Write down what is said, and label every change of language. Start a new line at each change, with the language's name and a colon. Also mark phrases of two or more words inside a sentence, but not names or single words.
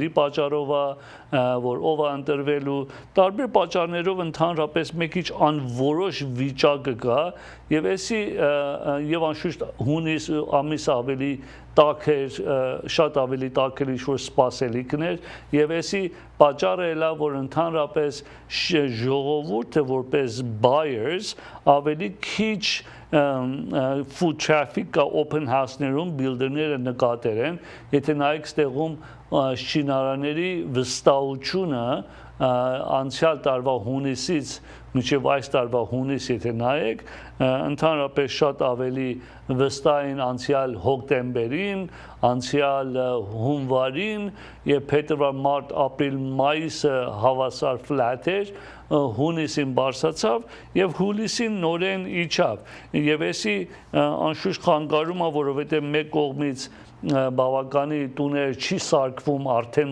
Armenian: պատճառով է, որ ով է ընտրվելու, տարբեր պատճառներով ընդհանրապես մի քիչ անորոշ վիճակը կա եւ էսի եւ անշուշտ հունիս ամիսը ավելի տաք էր, շատ ավելի տաք էր, ինչ-որ սպասելիքներ եւ էսի պատճառը էլա, որ ընդհանրապես ժողովուրդը որպես buyers ավելի քիչ
English: foot traffic
Armenian: կա
English: open house-
Armenian: ներում builder-ները նկատել են, եթե նայեք ստեղում շինարարների վստահությունը անցյալ տարվա հունիսից մինչև այս տարվա հունիս եթե նայեք, ընդհանրապես շատ ավելի վստահ են անցյալ հոկտեմբերին, անցյալ հունվարին եւ փետրվար, մարտ, ապրիլ, մայիսը հավասար flat էր, հունիսին բարձրացավ եւ հուլիսին նորեն իջավ եւ էսի անշուշտ խանգարում է, որովհետեւ մեկ կողմից բավականի տուներ չի սարքվում արդեն